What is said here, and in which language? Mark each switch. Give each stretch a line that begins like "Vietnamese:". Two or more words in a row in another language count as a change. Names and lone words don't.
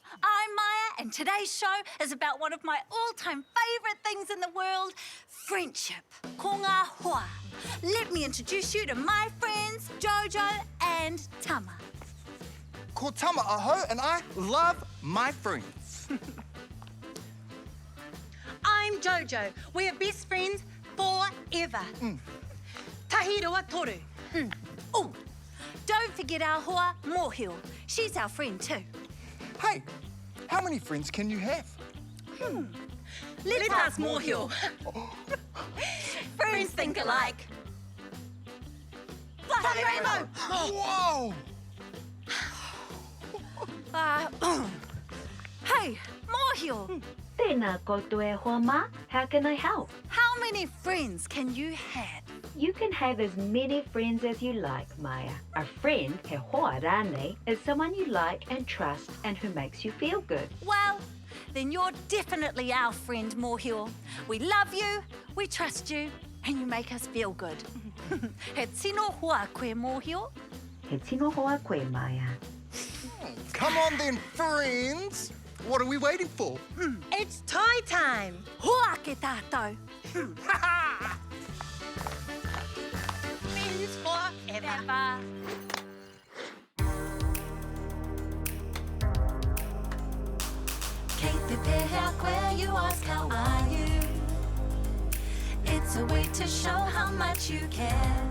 English: I'm Maya, and today's show is about one of my all-time favourite things in the world, friendship.
Māori: Ko ngā hoa.
English: Let me introduce you to my friends, Jojo and Tama.
Māori: Ko Tama aho,
English: and I love my friends. I'm Jojo. We are best friends forever.
Māori: Tahi roa toru.
English: Oh, don't forget our hoa, Mōhio. She's our friend too. Hey, how many friends can you have? Let's ask Mōhio. Friends think alike. Bloody rainbow! Whoa! Hey, Mōhio.
Māori: Tēnā koutou e hoa mā.
English: How can I help? How many friends can you have? You can have as many friends as you like, Maya. A friend,
Māori: he hoa rānei,
English: is someone you like and trust and who makes you feel good. Well, then you're definitely our friend, Mōhio. We love you, we trust you, and you make us feel good.
Māori: He tino hoa koe, Mōhio. He tino hoa koe, Maya.
English: Come on then, friends. What are we waiting for? It's toy time.
Māori: Hoa ke tātou.
English: Friends forever. Kate the bear, where you ask how are you? It's a way to show how much you care.